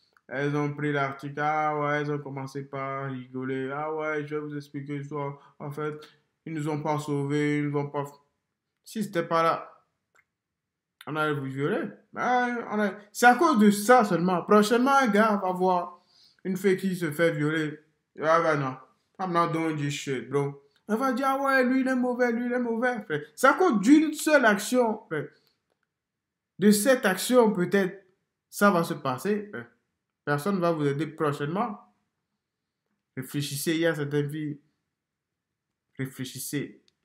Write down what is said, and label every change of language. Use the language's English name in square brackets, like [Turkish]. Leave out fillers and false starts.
[French] Elles ont pris l'article, ah ouais, elles ont commencé par rigoler, ah ouais, je vais vous expliquer l'histoire. En fait, ils nous ont pas sauvés, ils nous ont pas. Si c'était pas là, on allait vous violer. C'est à cause de ça seulement. Prochainement, un gars va voir une fille qui se fait violer. Ah ben non, [English] I'm not doing this shit, bro. [French] Elle va dire, ah ouais, lui il est mauvais, lui il est mauvais, frère. C'est à cause d'une seule action, frère. De cette action, peut-être, ça va se passer, frère. Personne ne va vous aider prochainement. Réfléchissez, il y a certaines filles. Réfléchissez.